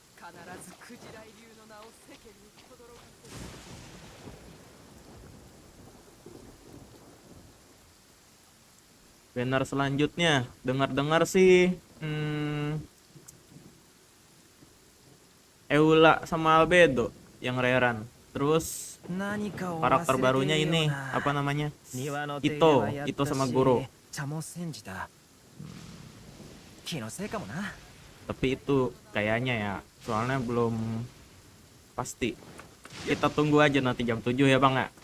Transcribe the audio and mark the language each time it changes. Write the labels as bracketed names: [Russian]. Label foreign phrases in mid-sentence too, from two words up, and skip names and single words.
[Japanese] ずクジライ流の名を世間に轟かせる。 [Indonesian] Banner selanjutnya, dengar-dengar sih Eula sama Albedo yang reran. Terus [Japanese] 何かを [Indonesian] karakter [Japanese] 忘れて [Indonesian] barunya [Japanese] いるよう [Indonesian] ini [Japanese] な [Indonesian] apa namanya? [Japanese] 庭の手入れはやった [Indonesian] Ito [Japanese] し [Indonesian] sama Goro. [Japanese] 茶も煎じた気のせいかもな [Indonesian] Tapi itu kayaknya ya, soalnya belum pasti. Kita tunggu aja nanti jam 7 ya Bang ya.